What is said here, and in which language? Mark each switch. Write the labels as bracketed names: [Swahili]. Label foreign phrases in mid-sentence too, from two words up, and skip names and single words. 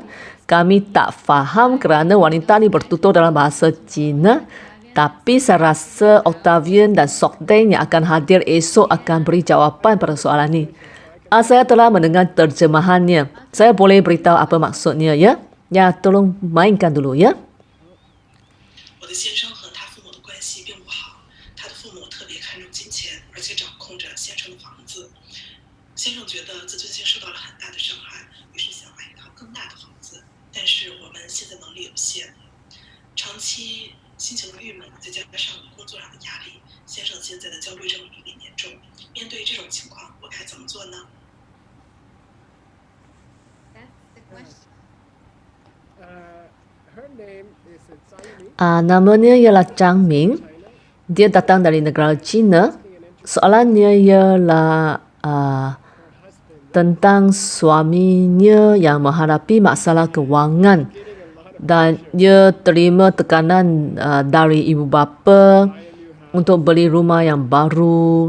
[Malay] Kami tak faham kerana wanita ni bertutur dalam bahasa Cina. Tapi saya rasa Octavian dan Sokdeng yang akan hadir esok akan beri jawapan pada soalan ni. Saya telah mendengar terjemahannya. Saya boleh beritahu apa maksudnya ya? Ya, tolong mainkan dulu ya. [Chinese] 我的先生和他父母的关系并不好，他的父母特别看重金钱，而且掌控着先生的房子。先生觉得自尊心受到了很大的伤害，于是想买一套更大的房子。但是我们现在能力有限，长期心情郁闷，再加上工作上的压力，先生现在的焦虑症比较严重。面对这种情况，我该怎么做呢？ [Malay] Namanya ialah Chang Ming. Dia datang dari negara China. Soalannya ialah tentang suaminya yang menghadapi masalah kewangan dan dia terima tekanan dari ibu bapa untuk beli rumah yang baru.